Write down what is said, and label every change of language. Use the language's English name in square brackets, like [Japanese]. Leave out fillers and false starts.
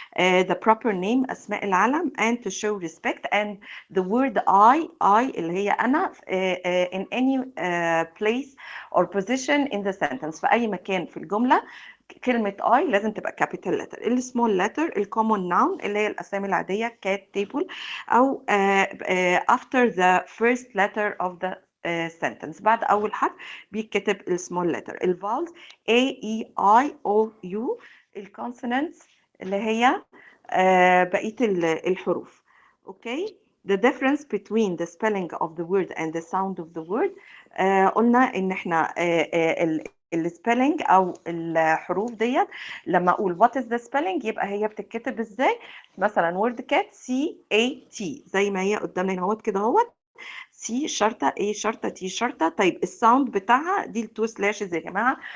[English] the proper name [Arabic] اسماء العلم [English] and to show respect and the word I [Arabic] اللي هي انا [English] in any place or position in the sentence. [Arabic] في أي مكان في الجملة كلمة I لازم تبقى [English] capital letter. السمول letter الcommon noun [Arabic] اللي هي الأسامي العادية [English] cat table، أو after the first letter of the sentence. [Arabic] بعد أول حرف بيتكتب السمول letter. الفاولز A E I O U. الكونسونانتس اللي هي بقية الحروف. اوكي. [English] The difference between the spelling of the word and the sound of the word. [Arabic] قلنا ان احنا السبيلنج او الحروف ديت لما اقول [English] what is the spelling [Arabic] يبقى هي بتتكتب ازاي. مثلا word cat CAT زي ما هي قدامنا هنا اهوت كده اهوت. سي شرطة ايه شرطة تي شرطة. طيب الساوند بتاعها دي التو سلاشز يا جماعة.